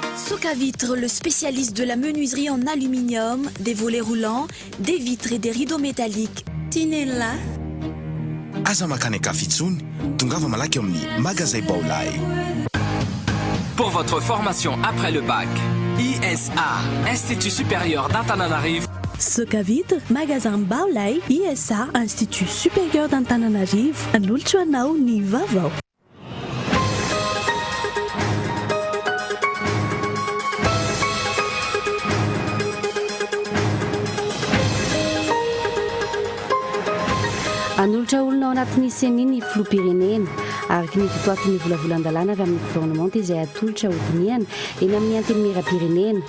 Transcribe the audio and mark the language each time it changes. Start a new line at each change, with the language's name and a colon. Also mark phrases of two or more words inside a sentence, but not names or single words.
French: Soka Vitre, le spécialiste de la menuiserie en aluminium, des volets roulants, des vitres et des rideaux métalliques. Tinella.
Malagasy: Aza makany akafitsony, tongava malaky eo amin'ny magasin Baolay.
French: Pour votre formation après le bac, ISA, Institut supérieur d'Antananarivo. Soka Vitre, magasin Baolay, ISA, Institut supérieur d'Antananarivo.
Malagasy: Anolotra anao ny vaovao. Anolotra olona ao anatin'ny semi ny filoham-pirenena araka ny fitoaton'ny volavolan-dalàna avy amin'ny gouvernement izay atolotra hodiniana eny amin'ny antenimieram-pirenena.